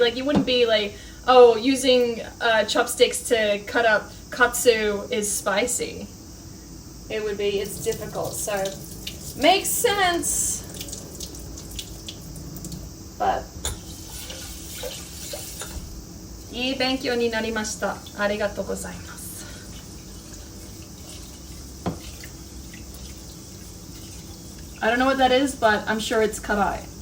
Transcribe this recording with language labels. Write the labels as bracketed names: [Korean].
[English] Like, you wouldn't be like, oh, using chopsticks to cut up katsu is spicy. It would be, it's difficult, so makes sense. [Japanese] But いい勉強になりました。ありがとうございます。 [English] I don't know what that is, but I'm sure it's karai.